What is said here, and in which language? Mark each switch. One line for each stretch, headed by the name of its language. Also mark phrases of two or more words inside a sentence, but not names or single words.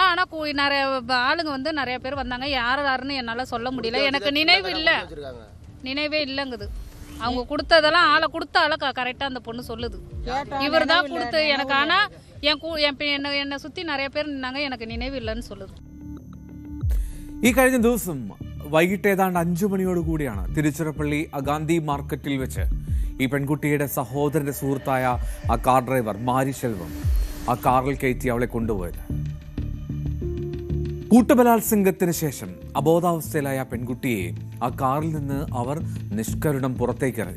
Tamil: ஆனால் நிறைய ஆளுங்க வந்து நிறைய பேர் வந்தாங்க. யாருன்னு என்னால் சொல்ல முடியல. எனக்கு நினைவே இல்லைங்குது. அவங்க கொடுத்ததெல்லாம் ஆளை கொடுத்த ஆளை கரெக்டாக அந்த பொண்ணு சொல்லுது. இவர் தான் கொடுத்து எனக்கு. ஆனால் என்னை சுற்றி நிறைய பேர் நின்னாங்க. எனக்கு நினைவு இல்லைன்னு சொல்லுது.
Malayalam: ഈ കഴിഞ്ഞ ദിവസം വൈകിട്ട് ഏതാണ്ട് 5 മണിയോടുകൂടിയാണ് തിരുച്ചിറപ്പള്ളി ഗാന്ധി മാർക്കറ്റിൽ വെച്ച് ഈ പെൺകുട്ടിയുടെ സഹോദരന്റെ സുഹൃത്തായ ആ കാർ ഡ്രൈവർ മാരി സെൽവം ആ കാറിൽ കയറ്റി അവളെ കൊണ്ടുപോയത്. കൂട്ടബലാത്സംഗത്തിന് ശേഷം അബോധാവസ്ഥയിലായ ആ പെൺകുട്ടിയെ ആ കാറിൽ നിന്ന് അവർ നിഷ്കരുണം പുറത്തേക്കിറങ്ങി.